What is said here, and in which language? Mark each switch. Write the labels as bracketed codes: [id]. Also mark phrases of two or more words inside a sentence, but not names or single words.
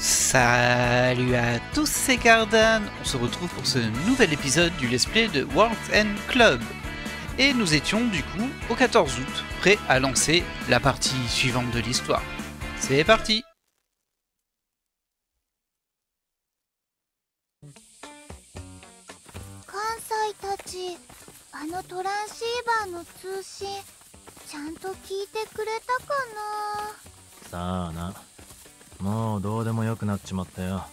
[fr] Salut à tous, c'est Gardan. On se retrouve pour ce nouvel épisode du Let's Play de World End Club. Et nous étions du coup au 14 août, prêts à lancer la partie suivante de l'histoire. C'est parti! [ja] ちゃんと聞いてくれたかな。さあな、もうどうでもよくなっちまったよ。